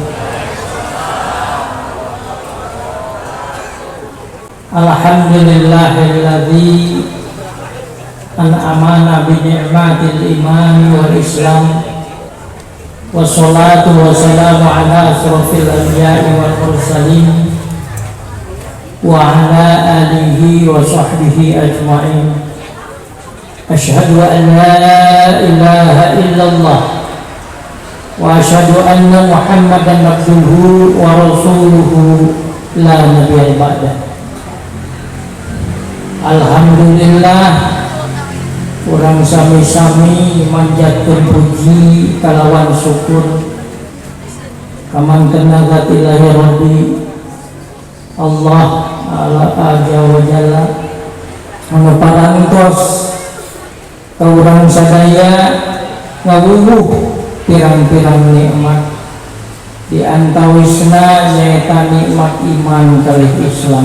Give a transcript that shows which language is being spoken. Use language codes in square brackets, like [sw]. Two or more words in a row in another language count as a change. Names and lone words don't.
[ar] الحمد لله الذي أنعمنا بنعمة الإيمان والإسلام, والصلاة والسلام على أشرف الأنبياء والمرسلين وعلى آله وصحبه أجمعين. أشهد أن لا إله إلا الله وأشهد أن محمدا عبده ورسوله لا نبي بعده. [su] Alhamdulillah, urang sami-sami manjatkeun puji kalawan syukur kamangkeun [ar] إلهي ربي الله عز وجل [su] anu parantos ka urang sadaya ngawuwuh pirang-pirang nikmat, di antawisna nyaeta nikmat iman kalih Islam.